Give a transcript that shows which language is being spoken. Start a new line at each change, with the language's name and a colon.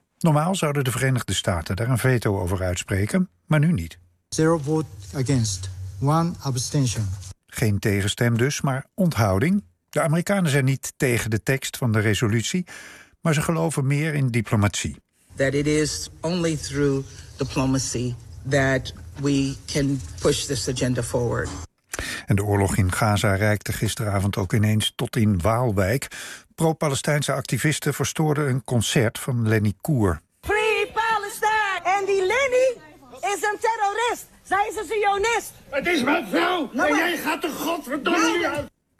Dutch: Normaal zouden de Verenigde Staten daar een veto over uitspreken, maar nu niet.
English: Zero vote against, one abstention.
Dutch: Geen tegenstem dus, maar onthouding. De Amerikanen zijn niet tegen de tekst van de resolutie, maar ze geloven meer in diplomatie.
English: That it is only through diplomacy that we can push this agenda forward.
Dutch: En de oorlog in Gaza reikte gisteravond ook ineens tot in Waalwijk. Pro-Palestijnse activisten verstoorden een concert van Lenny Koer.
English: Free Palestine!
Dutch: En die Lenny is een terrorist. Zij is een zionist. Het is mijn vrouw no, en jij gaat de godverdomme uit.